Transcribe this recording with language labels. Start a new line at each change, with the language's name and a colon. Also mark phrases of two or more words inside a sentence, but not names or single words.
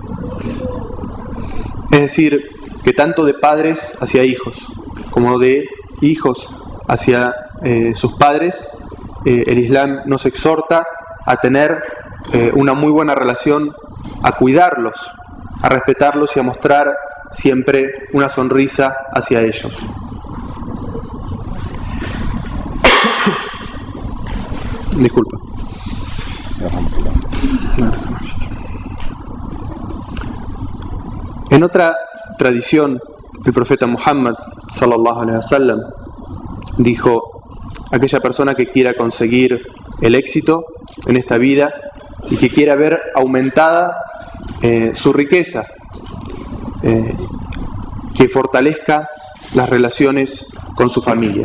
Spanish: Es decir, que tanto de padres hacia hijos como de hijos hacia sus padres, el Islam nos exhorta a tener una muy buena relación, a cuidarlos, a respetarlos y a mostrar siempre una sonrisa hacia ellos. Disculpa. En otra tradición, el profeta Muhammad
Arabic: صلى الله عليه وسلم
Spanish: dijo: aquella persona que quiera conseguir el éxito en esta vida y que quiera ver aumentada su riqueza, que fortalezca las relaciones con su familia.